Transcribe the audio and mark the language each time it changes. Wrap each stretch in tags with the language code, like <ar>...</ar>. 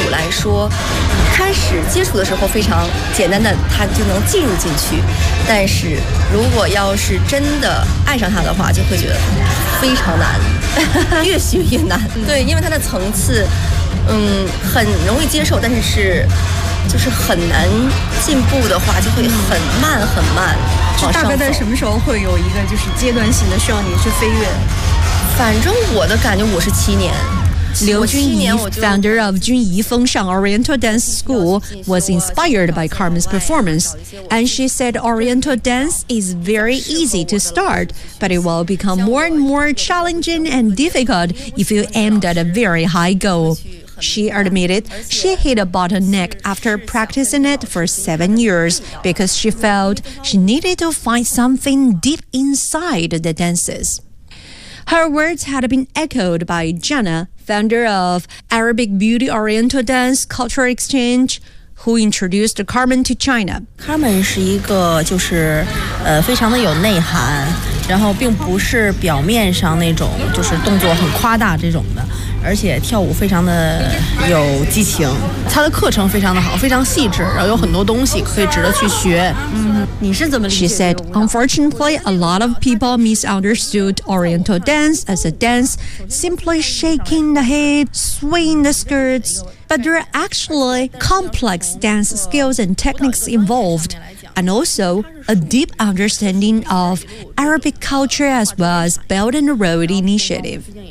<zh>说开始接触的时候非常简单的他就能进入进去，但是如果要是真的爱上他的话就会觉得非常难，越学越难。对，因为他的层次很容易接受，但是是就是很难进步的话就会很慢很慢。就大概在什么时候会有一个就是阶段性的需要你去飞跃？反正我的感觉我是7年。</zh> <en>Liu Junyi, founder of Junyi Fengshang Oriental Dance School, was inspired by Carmen's performance, and she said Oriental dance is very easy to start, but it will become more and more challenging and difficult if you aimed at a very high goal. She admitted she hit a bottleneck after practicing it for 7 years because she felt she needed to find something deep inside the dances. Her words had been echoed by Jenna,founder of Arabic Beauty Oriental Dance Cultural Exchange, who introduced Carmen to China.</en> <zh>Carmen 是一个就是非常的有内涵，然后并不是表面上那种就是动作很夸大这种的，而且跳舞非常的有激情。她的课程非常的好，非常细致，然后有很多东西可以值得去学。你是怎么理解的？</zh> <en>She said, unfortunately, a lot of people misunderstood Oriental dance as a dance, simply shaking the head, swaying the skirts, but there are actually complex dance skills and techniques involved, and also a deep understanding of Arabic culture as well as Belt and Road Initiative.</en>